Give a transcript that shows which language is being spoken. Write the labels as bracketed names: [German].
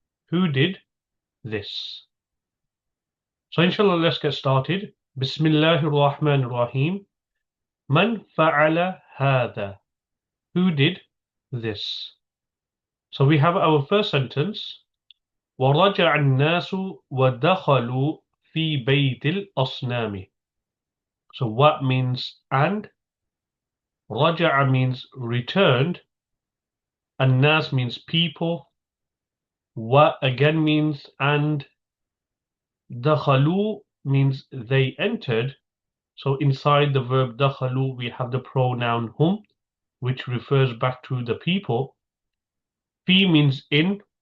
[English] Who did this? So inshallah, let's get started. [Arabic] Bismillahir Rahmanir Rahim. Man fa'ala hadha? [English] Who did this? So we have our first sentence. [Arabic] ورجع الناس ودخلوا في بيت الأصنام. [English] So what means and? رجع means returned. الناس means people. What again means and. دخلوا means they entered. So inside the verb دخلوا we have the pronoun hum, which refers back to the people. في means in.